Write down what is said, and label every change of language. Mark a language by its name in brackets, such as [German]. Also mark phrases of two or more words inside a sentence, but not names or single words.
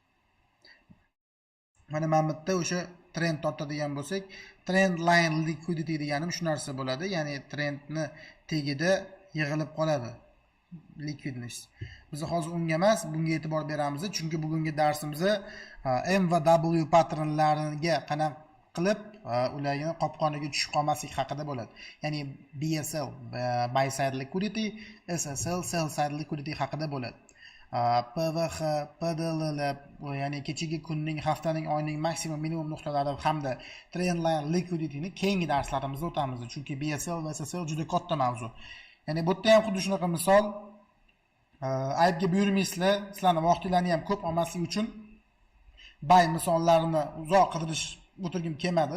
[Uzbek] Mana bu yerda o'sha trend tortadigan bo'lsak, [English] trend line liquidity [Uzbek] deganim shu narsa bo'ladi, ya'ni trendni tagida yig'ilib qoladi liquidness. Biz hozir unga emas, bunga e'tibor beramiz, chunki bugungi darsimizda M va W patronlariga qanaqa qilib ularni qopqoniga tushib qolmaslik haqida bo'ladi. Ya'ni BSL [English] buy side liquidity, [Uzbek] SSL [English] sell side liquidity [Uzbek] haqida bo'ladi. PVH, PDLL, ya'ni kechagi kunning, haftaning, oyning maksimum minimum nuqtalari hamda [English] trendline liquidityni [Uzbek] keyingi darslarimizda o'tamiz, chunki BSL va SSL juda katta mavzu. Ya'ni bu yerda ham xuddi shunaqa misol, aybga buyurmaysizlar, sizlarning vaqtinglarni ham ko'p olmaslik uchun buy misollarini uzoq qidirish o'tirgim kelmadi.